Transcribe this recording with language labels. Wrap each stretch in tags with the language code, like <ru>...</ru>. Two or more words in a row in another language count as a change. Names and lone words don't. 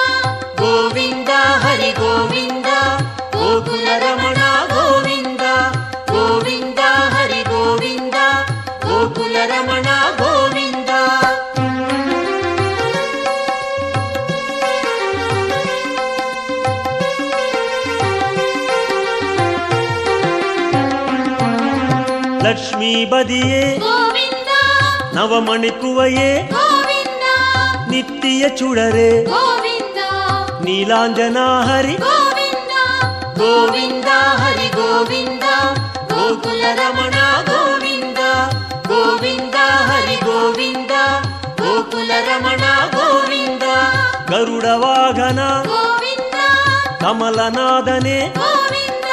<ta>கோவிந்தா ஹரி கோவிந்தா கோகுல ரமண கோவிந்தா கோவிந்தா ஹரி கோவிந்தா கோகுல ரமண கோவிந்தா லக்ஷ்மிபதியே கோவிந்தா நவமணிக்குவையே கோவிந்தா நித்திய சுடரே கோவிந்தா நீலாஞ்சனா ஹரி கோவிந்தா</ta> <kn>ಗೋವಿಂದ ಹರಿ ಗೋವಿಂದ ಗೋಕುಲ ರಮಣ ಗೋವಿಂದ ಗೋವಿಂದ ಹರಿ ಗೋವಿಂದ ಗೋಕುಲ ರಮಣ ಗೋವಿಂದ ಗರುಡ ವಾಹನ ಗೋವಿಂದ ಕಮಲನಾದನೆ ಗೋವಿಂದ</kn>